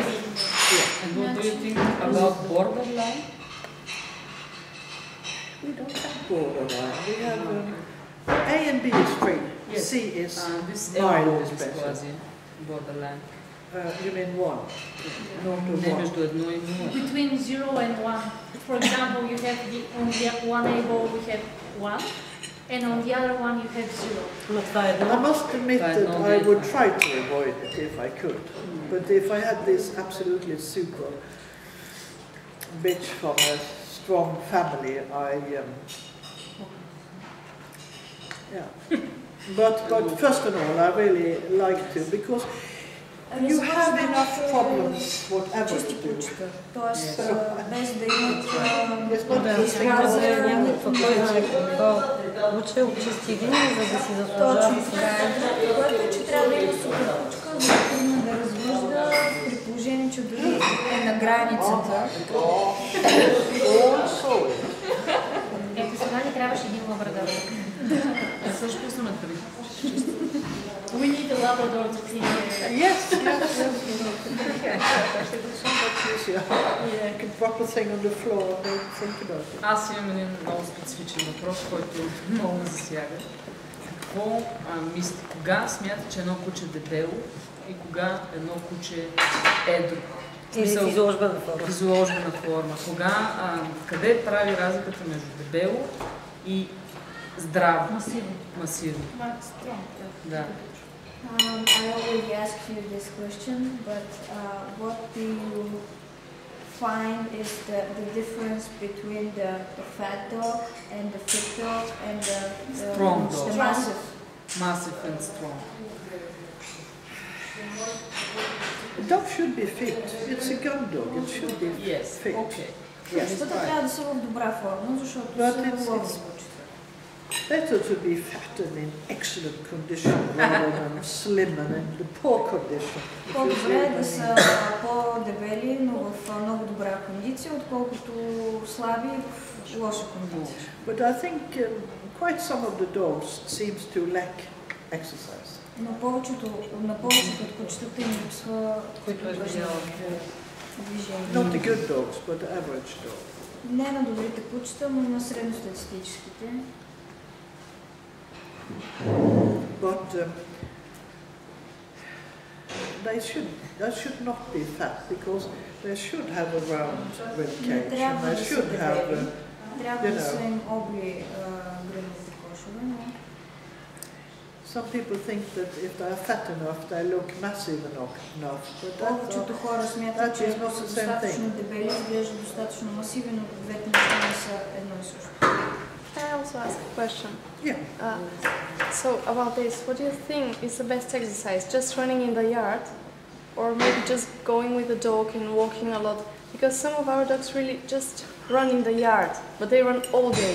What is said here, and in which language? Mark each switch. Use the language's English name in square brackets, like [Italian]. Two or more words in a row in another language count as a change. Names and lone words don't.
[English] And what do you think about borderline? We don't have borderline. We have A and B is free. Yes. C is This mild is is better. quasi borderline. You mean 1? Not [Bulgarian] Не 1. между 1 и 0. [English] Between 0 and 1. For example, you have on the one able we have 1, and on the other one you have 0. [Bulgarian] Но това е [English] I [Bulgarian] едно. [English] must admit that I would try to avoid it if I could. But if I had this absolutely super bitch from a strong family, yeah. But first of all, I really like to, because you have enough problems, whatever [Bulgarian] Чисти [English] you do. [Bulgarian] кучета. Тоест, без да имат [English] It's not [Bulgarian] Да, [English] just [Bulgarian] сега да някаква който учил чисти линии, за да си заслужава. точно това е. Което е, че трябва да има супер кучка, за да тръгне да развъжда, при положение, че дори е на границата. Ето сега ни трябваше един лабрадор. Също съм открит. [English] We need a Labrador to clean here. Yes. You can drop a thing on the floor and don't think about it. [Bulgarian] Аз имам един много специфичен въпрос, който много ме засяга. Какво мислите? Кога смята, че едно куче е дебело и кога едно куче е едро? Или в изложбена форма. В изложбена форма. Кога, къде прави разликата между дебело и здраво? Масивно. Да. [English] I already asked you this question, but what do you find is the difference between the fat dog and the fit dog and the Strong dog. the massive? Massive and strong. A dog should be fit. It's a gun dog. It should be Yes, fit. okay. Yes. [Bulgarian] Кучетата трябва да са в добра форма, защото [English] But [Bulgarian] са [English] it's- [Bulgarian] ловни [English] it's- [Bulgarian] кучета. [English] Better to be fat and in excellent condition rather than slim and in the poor condition. [Bulgarian] По-добре е да са по-дебели, но в много добра кондиция, отколкото слаби в лоша кондиция. [English] But I think quite some of the dogs seems to lack exercise. [Bulgarian] Но на повечето от кучетата им липсва движение. [English] Not the good dogs, but the average dog. [Bulgarian] Не на добрите кучета, но на средностатистическите. [English] But they should not be fat because they should have a round rib [Bulgarian] Не [English] cage and [Bulgarian] трябва [English] they [Bulgarian] да са [English] should have [Bulgarian] дебели. Трябва да [English] you know. [Bulgarian] са им обли гръдните кошове, но [English] some people think that if they are fat enough they look massive enough, but [Bulgarian] повечето хора [English] that [Bulgarian] смятат, че [English] is [Bulgarian] ако [English] not [Bulgarian] са [English] the same [Bulgarian] достатъчно [English] thing. [Bulgarian] дебели, изглежда достатъчно масивен, но двете неща не са едно и също. [English] Can I also ask a question? Yeah. So about this, what do you think is the best exercise? Just running in the yard, or maybe just going with the dog and walking a lot? Because some of our dogs really just run in the yard, but they run all day.